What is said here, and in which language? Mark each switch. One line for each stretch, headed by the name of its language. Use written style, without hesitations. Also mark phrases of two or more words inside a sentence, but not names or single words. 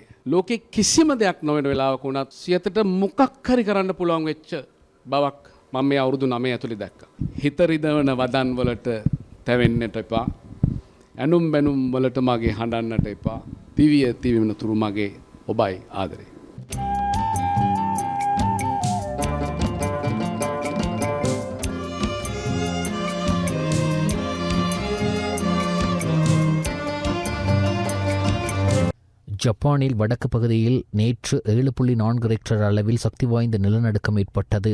Sinhala: ලෝකේ කිසිම දෙයක් නොවන වෙලාවක වුණත් 100ට මොකක් හරි කරන්න පුළුවන් වෙච්ච බවක් මම මේ අවුරුදු 9 ඇතුලේ දැක්කා. හිත රිදවන වදන් වලට තැවෙන්නට එපා. ඇනුම් බැනුම් වලට මගේ හඬන්නට එපා. දිවිය තිබෙන තුරු මගේ ඔබයි ආදරේ.
Tamil: ஜப்பானில் வடக்கு பகுதியில் நேற்று 7.4 ரெக்டர் அளவில் சக்தி வாய்ந்த நிலநடுக்கம் ஏற்பட்டது.